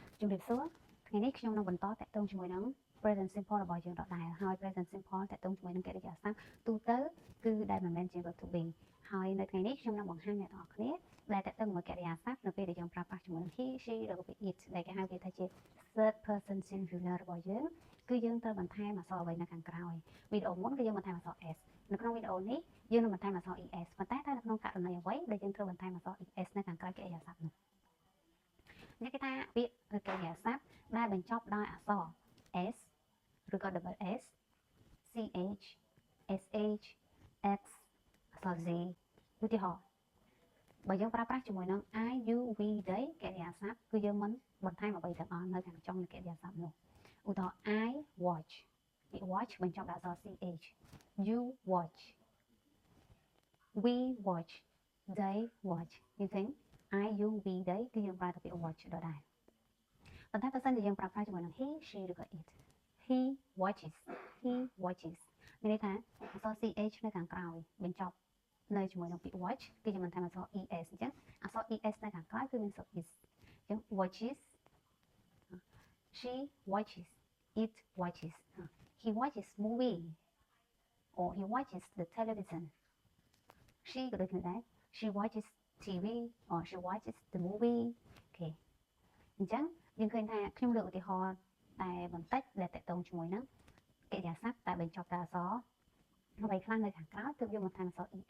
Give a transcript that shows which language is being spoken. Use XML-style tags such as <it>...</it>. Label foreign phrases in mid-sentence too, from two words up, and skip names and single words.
<km>ជំរាបសួរថ្ងៃនេះខ្ញុំនឹងបន្តតាក់ទងជាមួយនឹង</km> <en>present simple</en> <km>របស់យើងដដែលហើយ</km> <en>present simple</en> <km>តាក់ទងជាមួយនឹងកិរិយាសព្ទទូទៅគឺដែលមិនមែនជា</km> <en>verb to be</en> <km>ហើយនៅថ្ងៃនេះខ្ញុំនឹងបង្ហាញអ្នកទាំងអស់គ្នាដែល តាក់ទងជាមួយកិរិយាសព្ទនៅពេលដែលយើងប្រើប្រាស់ជាមួយនឹង</km> <en>he she</en> <km>ឬក៏ it ដែលគេហៅវាថាជា</km> <en>third person singular</en> <km>របស់យើងគឺយើងត្រូវបន្ថែមអក្សរអ្វីនៅខា ងក្រោយវីដេអូមុនគឺយើងបន្ថែមអក្សរ s នៅក្នុងវីដេអូនេះយើងនឹងបន្ថែមអក្សរ es ប៉ុន្តែនៅក្នុងករណីអ្វីដែលយើងត្រូវបន្ថែ មអក្សរ es នៅខាងក្រោយកិរិយាសព្ទនោះអ្នកគេថាពាក្យកិរិយាសព្ទដែលបញ្ចប់ដោយអក្សរ s ឬក៏</km> <en>double s</en> <km>ch sh x អក្សរ z ឧទាហរណ៍បើយើងប្រើប្រាស់ជាមួយនឹង</km> <en>I you we they</en> <km>កិរិយាសព្ទគឺយើងមិនបន្ថែមអ្វីទាំងអស់នៅខាងចុងនៃកិរិយាសព្ទនោះឧទាហរណ៍</km> <en>I watch</en> <km>ពាក្យ watch បញ្ចប់ដោយអក្សរ ch</km> <en>you watch we watch they watch</en> <km>យល់ទេ</km> <en>I you we they</en> <km>គឺយើងប្រើតែពាក្យ watch ដដែលប៉ុន្តែបើសិនជាយើងប្រើប្រាស់ជាមួយនឹង</km> <en>he she</en> <km>ឬក៏</km> <en>it he watches</en> <km>មានន័យថាអក្សរ ch នៅខាងក្រោយបញ្ចប់នៅជាមួយនឹងពាក្យ watch គឺយើងបន្ថែមអក្សរ es អញ្ចឹងអក្សរ es នៅខាងក្រោយគឺមានអក្សរ is អញ្ចឹង</km> <en>watches she watches it watches he watches movie or he watches the television</en> <km>she ក៏ដូចគ្នាដែរ</km> <en>she watches TV or she watches the movie</en> <km>អូខេអញ្ចឹងយើងឃើញថាខ្ញុំលើកឧទាហរណ៍តែបន្តិចដែលតកតងជាមួយនឹងកិរិយាសព្ទតែបញ្ចប់ដោយអក្សរអ្វីខ្លះនៅខាងក្រោយទើបយើងបន្ថែមអក្សរ es</km>